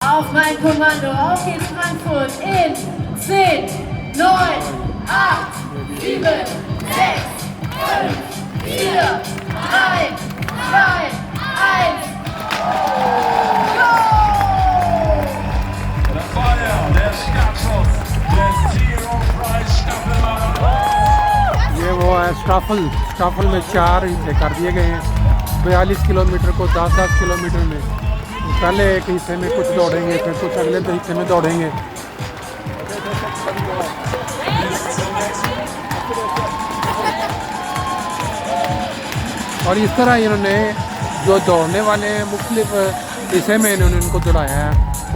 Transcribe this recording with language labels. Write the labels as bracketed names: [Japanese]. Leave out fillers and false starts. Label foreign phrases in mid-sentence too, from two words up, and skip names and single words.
[German] Auf mein Kommando, auf geht's Frankfurt in 10, 9, 8, 7, 6, 5, 4, 3, 2, 1. Go! Der Feier, der Startschuss, der Zero-Prize Staffelmann. [Hindi] ये वो है स्टाफल में 4 हिस्से कर दिए गए हैं 42 किलोमीटर को 10-10 किलोमीटर में। पहले एक हिस्से में कुछ दौड़ेंगे, फिर कुछ अगले हिस्से में दौड़ेंगे। और इस तरह इन्होंने जो दौड़ने वाले हैं मुख्तलिफ हिस्से में इन्होंने उनको दौड़ाया है।